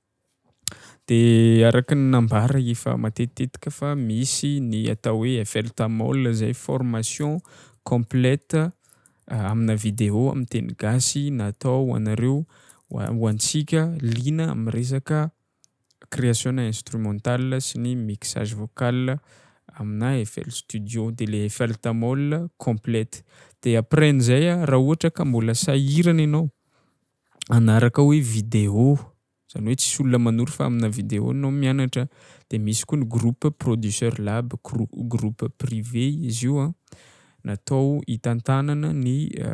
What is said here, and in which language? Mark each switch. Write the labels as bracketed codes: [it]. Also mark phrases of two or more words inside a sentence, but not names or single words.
[mg] De araka ny nambara efa matetitetika fa misy ny atao hoe FLTMOL zay [fr] formation complète [mg] amina vidéo am'teny gasy natao ho anareo ho antsika liana am'resaka [fr] création instrumentale [mg] sy ny [fr] mixage vocal [mg] amina FL Studio de le FLTMOL complète. De après an'zay raha ohatra ka mbola sahirana ianao hanaraka hoe vidéo, zany hoe tsisy olona manory fa amina vidéo anao mianatra, de misy koa ny groupe Producer Lab, [fr] groupe privé [mg] izy io natao hitantanana ny